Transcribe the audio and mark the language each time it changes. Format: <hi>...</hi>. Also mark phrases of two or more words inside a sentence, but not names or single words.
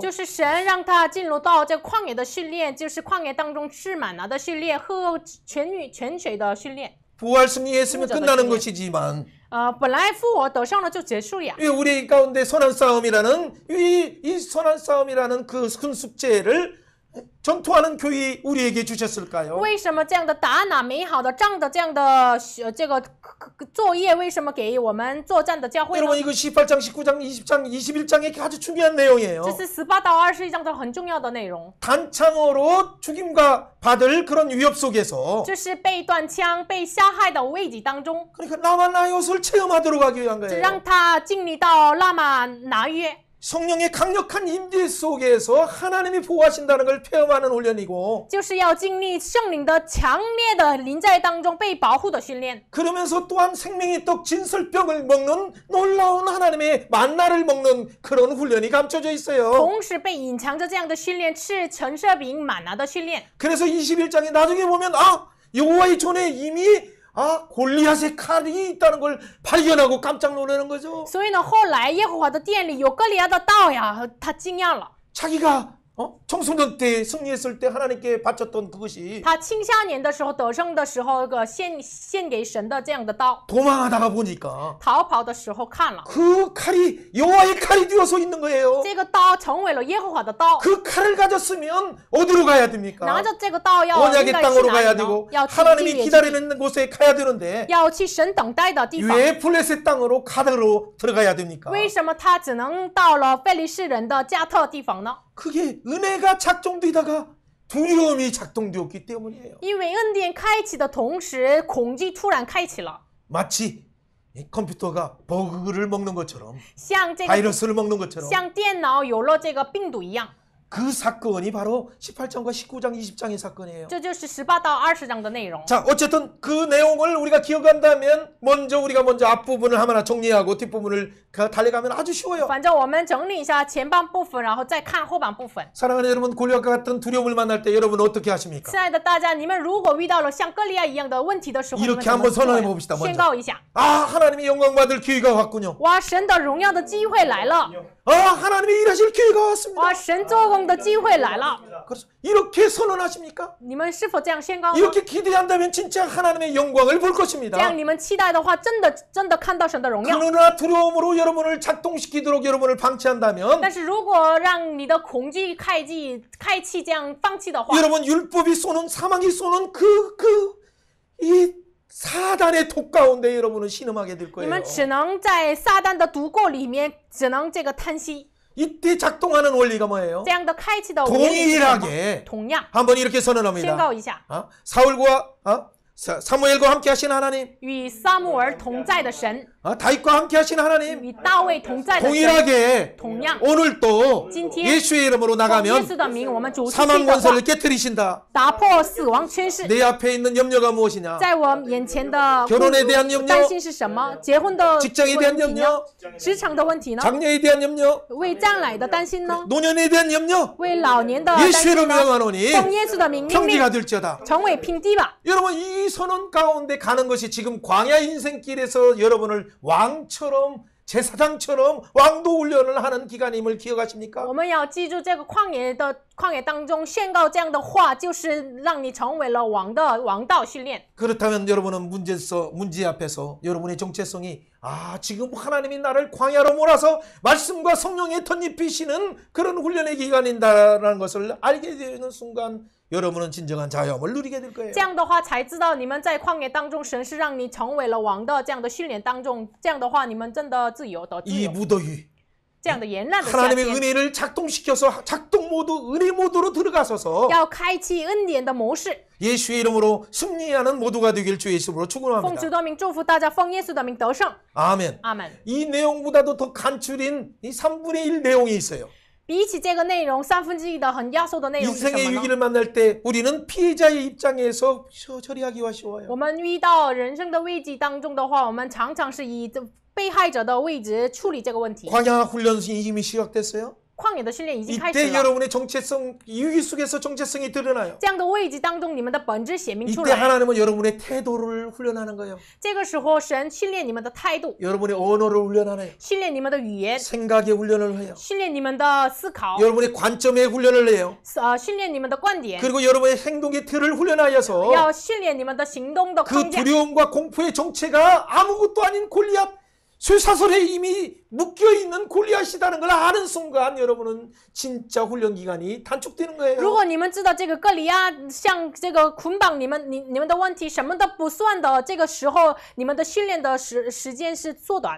<zh>就是神让他进入到这旷野的训练，就是旷野当中吃满拿的训练，喝泉水的训练。</zh> <ko>부활 승리했으면 끝나는 것이지만</ko> <zh>本来复活得胜了就结束呀。</zh> <ko>우리 가운데 선한 싸움이라는 이 선한 싸움이라는 그 큰 숙제를 전투하는 교회 우리에게 주셨을까요?</ko> <zh>为什么这样的打那美好的仗的这样的这个作业，为什么给我们作战的教会呢？</zh> <ko>여러분 이거 18장, 19장, 20장, 21장에 아주 중요한 내용이에요.</ko> <zh>这是18到21章的很重要的内容，</zh> <ko>단창으로 죽임과 받을 그런 위협 속에서</ko> <zh>就是被断枪、被杀害的危机当中，</zh> <ko>그러니까 나만 나의 옷을 체험하도록 하기 위한</ko> <zh>就</zh> <ko>거예요.</ko> <zh>让他经历到拉玛拿约。</zh> <ko>성령의 강력한 임재 속에서 하나님이 보호하신다는 걸 체험하는 훈련이고</ko> <zh>就是要经历圣灵的强烈的临在当中被保护的训练。</zh> <ko>그러면서 또한 생명의 떡 진설병을 먹는 놀라운 하나님의 만나를 먹는 그런 훈련이 감춰져 있어요.</ko> <zh>同时被隐藏着这样的训练，吃陈设饼满拿的训练。</zh> <ko>그래서 21장에 나중에 보면 여호와의 전에 이미 골리앗의 칼이 있다는 걸 발견하고 깜짝 놀라는 거죠.</ko> <zh>所以呢，后来耶和华的殿里有歌利亚的刀呀，他惊讶了。</zh> <ko>자기가 청소년 때 승리했을 때 하나님께 바쳤던 그것이</ko> <zh>他青少年的时候得胜的时候，献给神的这样的刀，</zh> <ko>도망하다가 보니까</ko> <zh>逃跑的时候看了，</zh> <ko>그 칼이 여호와의 칼이 되어서 있는 거예요.</ko> <zh>这个刀成为了耶和华的刀。</zh> <ko>그 칼을 가졌으면 어디로 가야 됩니까?</ko> <zh>拿着这个刀要应</zh> <ko>언약의</ko> <zh>该去</zh> <ko>땅으로</ko> <zh>哪</zh> <ko>가야</ko> <zh>里呢？</zh> <ko>되고</ko> <zh>要去基</zh> <ko>하나님이</ko> <zh>列之地，</zh> <ko>기다리는 곳에 가야 되는데</ko> <zh>要去神等待的地方。</zh> <ko>왜 플렛의 땅으로 가드로 들어가야 됩니까?</ko> <zh>为什么他只能到了非利士人的加特地方呢？</zh> <ko>그게 은혜가 작동되다가 두려움이 작동되었기 때문이에요.</ko> <zh>因为恩典开启的同时，恐惧突然开启了，</zh> <ko>마치 이 컴퓨터가 버그를 먹는 것처럼</ko> <zh>像这个</zh> <ko>바이러스를 먹는 것처럼</ko> <zh>像电脑有了这个病毒一样。</zh> <ko>그 사건이 바로 18장과 19장, 20장의 사건이에요.</ko> <zh>这就是18到20章的内容。</zh> <ko>자, 어쨌든 그 내용을 우리가 기억한다면 우리가 먼저 앞부분을 하나 정리하고 뒷부분을 달려가면 아주 쉬워요.</ko> <zh>反正我们整理一下前半部分，然后再看后半部分。</zh> <ko>사랑하는 여러분, 골리앗과 같은 두려움을 만날 때 여러분 어떻게 하십니까?</ko> <zh>亲爱的大家，你们如果遇到了像歌利亚一样的问题的时候，你们</zh> <ko>이렇게</ko> <zh>怎么</zh> <ko>한번</ko> <zh>做</zh> <ko>선언해</ko> <zh>呀</zh> <ko>봅시다.</ko> <zh>宣</zh> <ko>먼저.</ko> <zh>告一下，</zh> <ko>하나님의 영광 받을 기회가 왔군요.</ko> <zh>哇，神的荣耀的机会来了，</zh> <ko>하나님의 일하실 기회가 왔습니다.</ko> <zh>哇，神做工的机会来了。</zh> <ko>그래서 이렇게 선언하십니까?</ko> <zh>你们是否这样宣告呢？</zh> <ko>이렇게 기대한다면 진짜 하나님의 영광을 볼</ko> <zh>这</zh> <ko>것입니다.</ko> <zh>样你们期待的话，真的看到神的荣耀。</zh> <ko>그러나 두려움으로 여러분을 작동시키도록 여러분을 방치한다면</ko> <zh>但是如果让你的恐惧开启这样放弃的话，</zh> <ko>여러분 율법이 쏘는 사망이 쏘는 이 사단의 독 가운데 여러분은 신음하게 될</ko> <zh>你</zh> <ko>거예요.</ko> <zh>们只能在撒旦的毒垢里面，只能这个叹息。</zh> <ko>이때 작동하는 원리가 뭐예요?</ko> <zh>这样的开启的原理是什么？</zh> <ko>동일하게</ko> <zh>同样</zh> <ko>한번 이렇게</ko> <zh>宣</zh> <ko>선언합니다.</ko> <zh>告一下，</zh> <ko>사울과 사무엘과 함께 하신 하나님,</ko> <zh>与撒母耳同在的神，</zh> <ko>다윗과 함께 하신 하나님,</ko> <zh>与大卫同在的神，</zh> <ko>동일하게</ko> <zh>同样</zh> <ko>오늘 또</ko> <zh>今天</zh> <ko>예수의 이름으로</ko> <zh>奉耶</zh> <ko>나가면</ko> <zh>稣的名，我们主持</zh> <ko>사망</ko> <zh>的话，</zh> <ko>권세를 깨뜨리신다.</ko> <zh>打破死亡权势。</zh> <ko>내 앞에 있는 염려가 무엇이냐?</ko> <zh>在我眼前的</zh> <ko>결혼에 대한 염려,</ko> <zh>担心是什么？结婚的</zh> <ko>직장에 대한</ko> <zh>问题呢？</zh> <ko>염려,</ko> <zh>职场的问题呢？</zh> <ko>장래에 대한 염려,</ko> <zh>为将来的担心呢？</zh> <ko>노년에 대한 염려,</ko> <zh>为老年的担</zh> <ko>예수의</ko> <zh>心</zh> <ko>이름으로</ko> <zh>呢？</zh> <ko>명하노니</ko> <zh>奉耶稣的名命令，</zh> <ko>평지가 될지어다.</ko> <zh>成为平地吧。</zh> <ko>여러분 이 선언 가운데 가는 것이 지금 광야 인생길에서 여러분을 왕처럼 제사장처럼 왕도 훈련을 하는 기간임을 기억하십니까?</ko> <zh>我们要记住这个旷野当中宣告这样的话，就是让你成为了王道训练。</zh> <ko>그렇다면 여러분은 문제 앞에서 여러분의 정체성이 지금 하나님이 나를 광야로 몰아서 말씀과 성령의 덧입히시는 그런 훈련의 기간인다라는 것을 알게 되는 순간 여러분은 진정한 자유함을 누리게 될 거예요.</ko> <zh>这样的话才知道你们在旷野当中，神是让你成为了王的这样的训练当中，这样的话你们真的自由的自</zh> <ko>이</ko> <zh>由。</zh> <ko>무더위</ko> <zh>这样的炎热的夏</zh> <ko>하나님의</ko> <zh>天，</zh> <ko>은혜를 작동시켜서 작동 모드 은혜 모드로 들어가서서</ko> <zh>要开启恩典的模式。</zh> <ko>예수의 이름으로 승리하는 모두가 되길 주 예수로</ko> <zh>奉</zh> <ko>축원합니다.</ko> <zh>主的名祝福大家，奉耶稣的名得胜。</zh> <ko>아멘.</ko> <zh>阿门。</zh> <ko>이 내용보다도 더 간추린 이 3분의 1 내용이 있어요.</ko> <zh>比起这个内容1/3的很压缩的内容是什</zh> <ko>인생의</ko> <zh>么呢？</zh> <ko>위기를 만날 때 우리는 피해자의 입장에서 처리하기가 쉬워요.</ko> <zh>我们遇到人生的危机当中的话，我们常常是以被害者的位置处理这个问题。</zh> <ko>광야 훈련이 이미 시작됐어요.</ko> <zh>旷野的训练已经开始</zh> <ko>이때</ko> <zh>了，</zh> <ko>여러분의 정체성, 위기 속에서 정체성이 드러나요.</ko> <zh>这样的危机当中，你们的本质显明出</zh> <ko>이때</ko> <zh>来。</zh> <ko>하나님은 여러분의 태도를 훈련하는 거예요.</ko> <zh>这个时候，神训练你们的态度，</zh> <ko>여러분의 언어를 훈련하네요.</ko> <zh>训练你们的语言，</zh> <ko>생각의 훈련을 해요.</ko> <zh>训练你们的思考，</zh> <ko>여러분의 관점의 훈련을 해요.</ko> <zh>训练你们的观点，</zh> <ko>그리고 여러분의 행동의 틀을 훈련하여서</ko> <zh>要训练你们的行动的</zh> <ko>그</ko> <zh>框架。</zh> <ko>두려움과 공포의 정체가 아무것도 아닌 골리앗 쇠사슬에 이미 묶여있는 골리앗이라는 걸 아는 순간 여러분은 진짜 훈련 기간이 단축되는</ko> <zh>如</zh> <ko>거예요.</ko> <zh>果你们知道这个歌利亚像这个捆绑你们的问题什么都不算的，这个时候你们的训练的时间是缩短。</zh>